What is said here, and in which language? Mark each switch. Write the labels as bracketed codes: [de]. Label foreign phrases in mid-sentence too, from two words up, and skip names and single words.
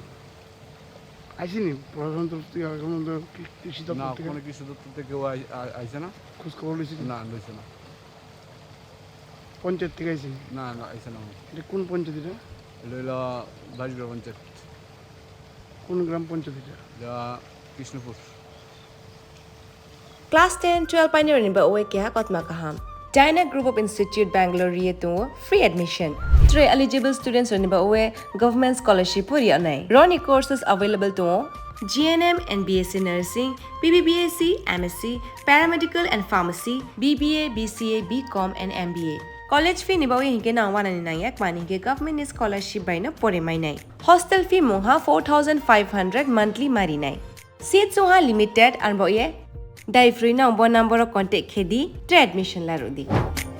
[bn] আইসিনি প্রশাসন তরফ থেকে এখন কৃষি না দপ্তর থেকে কোনো কৃষি দপ্তর থেকে কেউ আইছে না খোঁজ খবর লইছি না লইছে না। পঞ্চায়েত থেকে আইসি? না না আইছে না। এটা কোন পঞ্চায়েত? এটা এটা হইলো 22 গ্রাম পঞ্চায়েত। কোন গ্রাম পঞ্চায়েত এটা? যা কৃষ্ণপুর। [en] Class 10 12 pioneer [trp] ni ba oe kya kotma kaham [en] Dyna Group of Institute Bangalore [trp] riye to [en] free admission 3 eligible students [trp] ni ba oe [en] government scholarship [trp] puri anai Roni [en] courses available to GNM and BSc Nursing, BBBSc, MSc, Paramedical and Pharmacy, BBA, BCA, BCom and MBA. College fee [trp] ni ba oe hinke na 199 mani ke [en] government scholarship [trp] by na pore mai nai. [en] Hostel fee [trp] moha 4,500 monthly mari nai. Seats moha [en] limited and [trp] ba oe Dai [en] free number contact [trp] khedi admission la rodi.